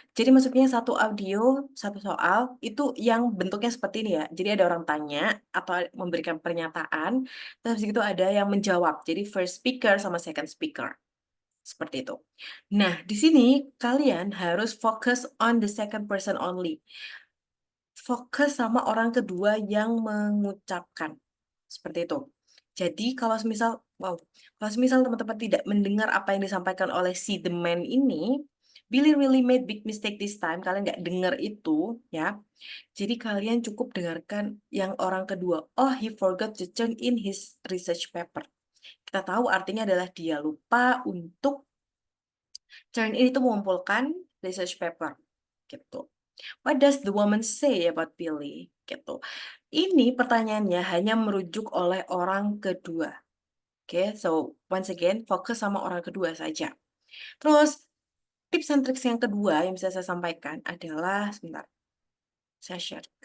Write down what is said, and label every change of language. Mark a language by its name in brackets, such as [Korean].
[Indonesian] Jadi maksudnya satu audio, satu soal itu yang bentuknya seperti ini ya. Jadi ada orang tanya atau memberikan pernyataan, terus itu ada yang menjawab. Jadi first speaker sama second speaker. Seperti itu. Nah, di sini kalian harus fokus [English] on the second person only. [Indonesian] Fokus sama orang kedua yang mengucapkan. Seperti itu. Jadi kalau semisal, wow, kalau semisal teman-teman tidak mendengar apa yang disampaikan oleh si the man ini, [English] Billy really made big mistake this time. [Indonesian] Kalian nggak dengar itu, ya. Jadi kalian cukup dengarkan yang orang kedua. [English] Oh, he forgot to turn in his research paper. [Indonesian] Kita tahu artinya adalah dia lupa untuk turn in itu mengumpulkan research paper. Gitu. [English] What does the woman say about Billy? [Indonesian] Gitu. Ini pertanyaannya hanya merujuk oleh orang kedua. Oke, [English] so once again, [Indonesian] fokus sama orang kedua saja. Terus, tips and tricks yang kedua yang bisa saya sampaikan adalah, sebentar, saya share.